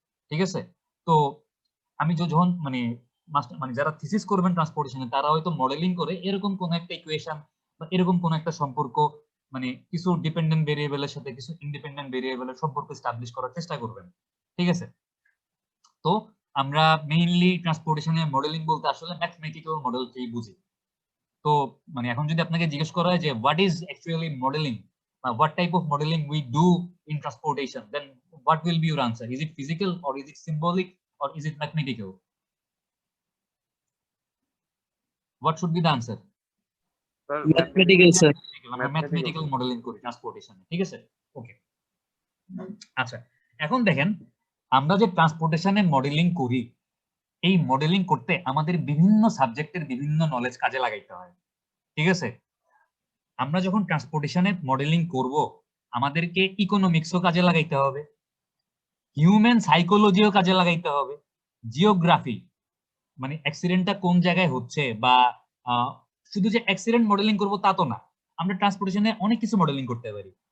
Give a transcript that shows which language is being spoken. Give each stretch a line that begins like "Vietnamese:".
Bangla: ঠিক আছে, তো আমি যখন মানে মানে যারা থিসিস করবেন ট্রান্সপোর্টেশনে, তারা হয়তো মডেলিং করে এরকম কোন একটা ইকুয়েশন বা এরকম কোন একটা সম্পর্ক, মানে কিছু ডিপেন্ডেন্ট ভেরিয়েবলের সাথে কিছু ইন্ডিপেন্ডেন্ট ভেরিয়েবলের সম্পর্ক এস্টাবলিশ করার চেষ্টা করবেন। ঠিক আছে, তো আমরা মেইনলি ট্রান্সপোর্টেশনে মডেলিং বলতে আসলে ম্যাথমেটিক্যাল মডেলকেই বুঝি। তো মানে এখন যদি আপনাকে জিজ্ঞেস করা হয় যে
English: What is actually modelling, what type of modeling we do in transportation, then what will be your answer? Is it physical or is it symbolic or is it mathematical? What should be the answer? Mathematical sir.
Bangla: আমরা mathematical modelling করি ট্রান্সপোর্টেশনে। ঠিক আছে, ওকে। আচ্ছা এখন দেখেন আমরা যে ট্রান্সপোর্টেশনে modelling করি, এই মডেলিং করতে আমাদের বিভিন্ন সাবজেক্টের বিভিন্ন নলেজ কাজে লাগাইতে হয়। ঠিক আছে, আমরা যখন ট্রান্সপোর্টেশনে মডেলিং করব, আমাদেরকে ইকোনমিক্সও কাজে লাগাইতে হবে, হিউম্যান সাইকোলজিও কাজে লাগাইতে হবে, জিওগ্রাফি মানে অ্যাক্সিডেন্টটা কোন জায়গায় হচ্ছে, বা শুধু যে অ্যাক্সিডেন্ট মডেলিং করব তা তো না, আমরা ট্রান্সপোর্টেশনে অনেক কিছু মডেলিং করতে পারি।